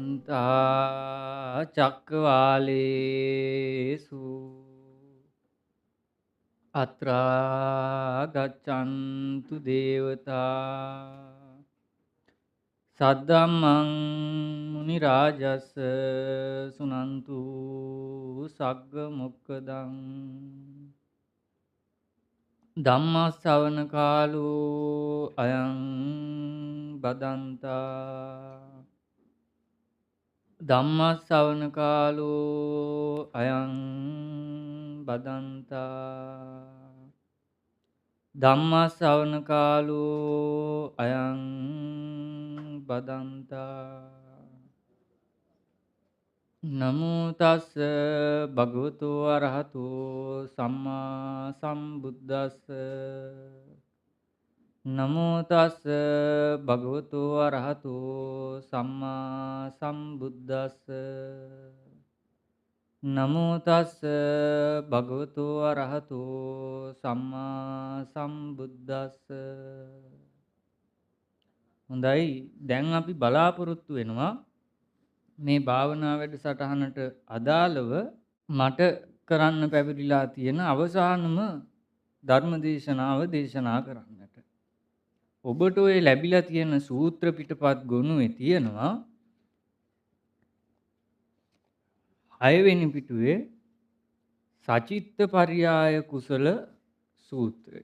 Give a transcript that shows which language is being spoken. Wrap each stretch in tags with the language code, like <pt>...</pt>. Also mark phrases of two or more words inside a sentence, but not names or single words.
<pi>සමන්තා චක්කවාලේසු අත්‍රා ගච්ඡන්තු දේවතා සද්දම්මං මුනි රාජස් සුනන්තු සග්ග මොක්කදං ධම්ම ශ්‍රවණ කාලෝ අයං බදන්තා ධම්ම ශ්‍රවණ කාලෝ අයං බදන්තා ධම්ම ශ්‍රවණ කාලෝ අයං බදන්තා නමෝ තස්ස භගවතු අරහතෝ සම්මා සම්බුද්දස්ස නමෝ තස්ස භගවතු අරහතෝ සම්මා සම්බුද්දස්ස නමෝ තස්ස භගවතු අරහතෝ සම්මා සම්බුද්දස්ස.</pi> <si>හොඳයි, දැන් අපි බලාපොරොත්තු වෙනවා මේ භාවනා වැඩසටහනට අදාළව මට කරන්න පැවරිලා තියෙන අවසානම ධර්ම දේශනාව දේශනා කරන්නට. ඔබට ඔය ලැබිලා තියෙන සූත්‍ර පිටපත් ගොනුවේ තියෙනවා 6 වෙනි පිටුවේ සචිත්ත පරියාය කුසල සූත්‍රය.</si>